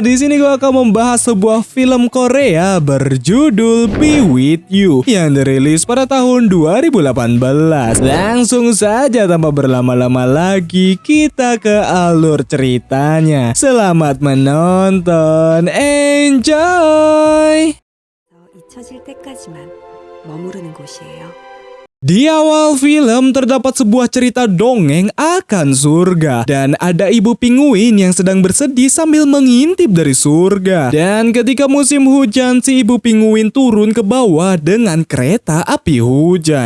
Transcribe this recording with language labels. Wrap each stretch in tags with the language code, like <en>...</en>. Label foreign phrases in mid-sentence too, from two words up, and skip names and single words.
<id>Di sini gue akan membahas sebuah film Korea berjudul Be With You yang dirilis pada tahun 2018. Langsung saja tanpa berlama-lama lagi, kita ke alur ceritanya. Selamat menonton, enjoy.</id> <ko>잊혀질 때까지만 머무르는 곳이에요.</ko> <id>Di awal film terdapat sebuah cerita dongeng akan surga, dan ada ibu pinguin yang sedang bersedih sambil mengintip dari surga. Dan ketika musim hujan, si ibu pinguin turun ke bawah dengan kereta api hujan.</id>